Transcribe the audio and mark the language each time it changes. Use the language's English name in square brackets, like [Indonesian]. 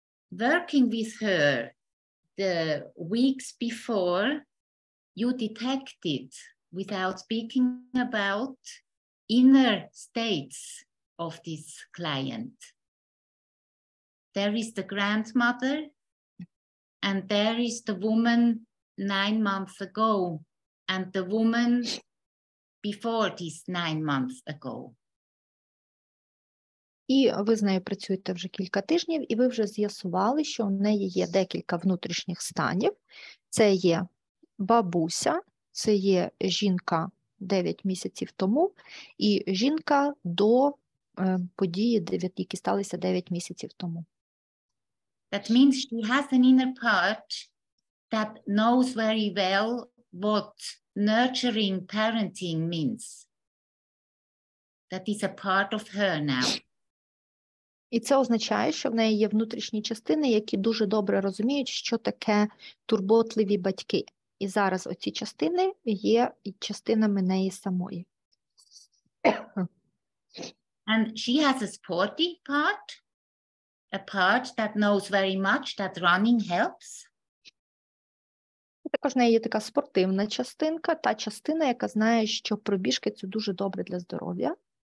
[English] Working with her the weeks before, you detected, without speaking about, inner states of this client. There is the grandmother, and there is the woman 9 months ago, and the woman before this 9 months ago. [Ukrainian] І ви з нею працюєте вже кілька тижнів, і ви вже з'ясували, що у неї є декілька внутрішніх станів. Це є бабуся, це є жінка 9 місяців тому, і жінка до події, які сталися 9 місяців тому. [English] That means she has an inner part that knows very well what nurturing parenting means. That is a part of her now. [Ukrainian] І це означає, що в неї є внутрішні частини, які дуже добре розуміють, що таке турботливі батьки. І зараз оці частини є частинами неї самої. [English] And she has a sporty part, a part that knows very much that running helps. [Ukrainian] Також в неї є така спортивна частинка, та частина, яка знає, що пробіжки – це дуже добре для здоров'я.